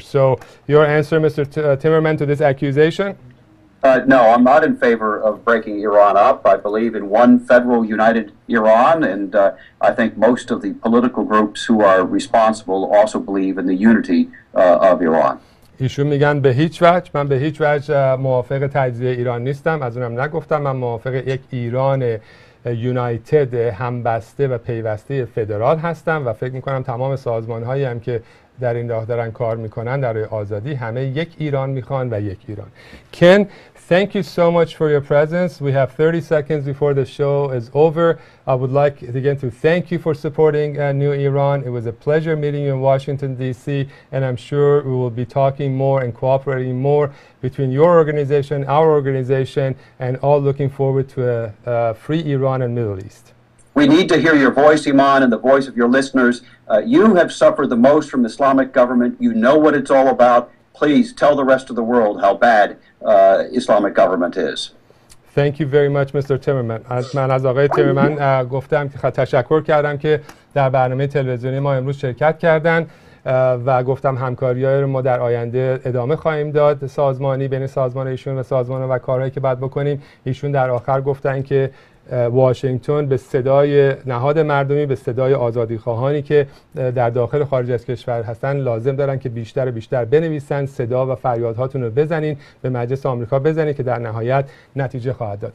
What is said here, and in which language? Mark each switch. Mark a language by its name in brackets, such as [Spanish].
[English] So your answer, Mr. Timmerman, to this accusation? No, I'm not in favor of breaking Iran up. I believe in one federal united Iran, and I think most of the political groups who are responsible also believe in the unity of Iran. [Persian] ایشون میگن به هیچ وجه، من به هیچ وجه موافق تجزیه ایران نیستم، از اونم نگفتم. من موافق یک ایران یونایتد، همبسته و پیوسته فدرال هستم و فکر میکنم تمام سازمان هایی هم که در این راه دارن کار میکنن در آزادی همه یک ایران میخوان و یک ایران. [English] Ken, thank you so much for your presence. We have 30 seconds before the show is over. I would like again to thank you for supporting New Iran. It was a pleasure meeting you in Washington, D.C., and I'm sure we will be talking more and cooperating more between your organization, our organization, and all looking forward to a free Iran and Middle East. We need to hear your voice, Iman, and the voice of your listeners. You have suffered the most from Islamic government. You know what it's all about. Please tell the rest of the world how bad Islamic government is. Thank you very much, Mr. Timmerman. [Persian] من از آقای تیمرمن گفتم که تشکر کردم که در برنامه تلویزیونی ما امروز شرکت کردن و گفتم همکاری‌های رو ما در آینده ادامه خواهیم داد، سازمانی بین سازمان ایشون و سازمان و کارهایی که بعد بکنیم. ایشون در آخر گفتن که واشنگتن به صدای نهاد مردمی، به صدای آزادیخواهانی که در داخل خارج از کشور هستن لازم دارن که بیشتر و بیشتر بنویسن، صدا و فریادهاتون رو بزنین، به مجلس آمریکا بزنین که در نهایت نتیجه خواهد داد.